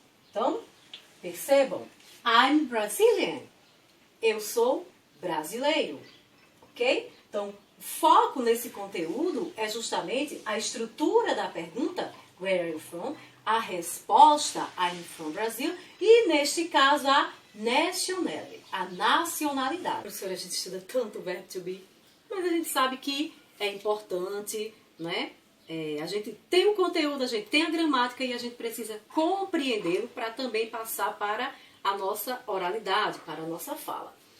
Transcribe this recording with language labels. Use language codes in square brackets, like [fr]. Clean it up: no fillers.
[pt] Então, percebam. [en] I'm Brazilian. [pt] Eu sou brasileiro. Ok? Então, o foco nesse conteúdo é justamente a estrutura da pergunta, [en] where are you from? [pt] A resposta, [en] I'm from Brazil. [pt] E, neste caso, a nationality, a nacionalidade. Professora, a gente estuda tanto o verbo to be, mas a gente sabe que é importante, né? A gente tem o conteúdo, a gente tem a gramática e a gente precisa compreendê-lo para também passar para a nossa oralidade, para a nossa fala.